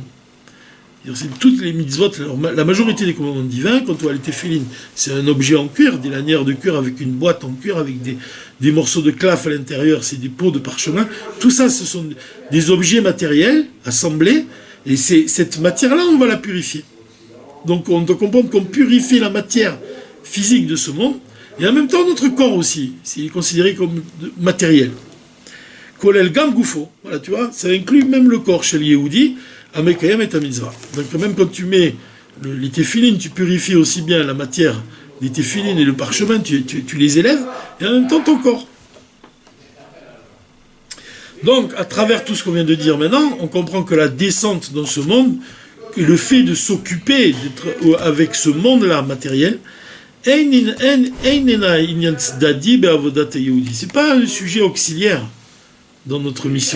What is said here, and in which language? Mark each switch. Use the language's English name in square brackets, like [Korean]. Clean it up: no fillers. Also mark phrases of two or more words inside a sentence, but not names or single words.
[French] C'est toutes les mitzvot, la majorité des commandements divins, quand on voit les téphilines, c'est un objet en cuir, des lanières de cuir avec une boîte en cuir, avec des morceaux de claf à l'intérieur, c'est des pots de parchemin. Tout ça, ce sont des objets matériels assemblés, et cette matière-là, on va la purifier. Donc on doit comprendre qu'on purifie la matière physique de ce monde, et en même temps notre corps aussi, c'est considéré comme matériel. [Hebrew] כולל גם גופו, [French] voilà, tu vois, ça inclut même le corps chez le Yehudi, Amekayem et ta mitzvah. Donc même quand tu mets les téphilines, tu purifies aussi bien la matière des téphilines et le parchemin, tu les élèves, et en même temps ton corps. Donc, à travers tout ce qu'on vient de dire maintenant, on comprend que la descente dans ce monde, et le fait de s'occuper d'être avec ce monde-là matériel, c'est pas un sujet auxiliaire dans notre mission.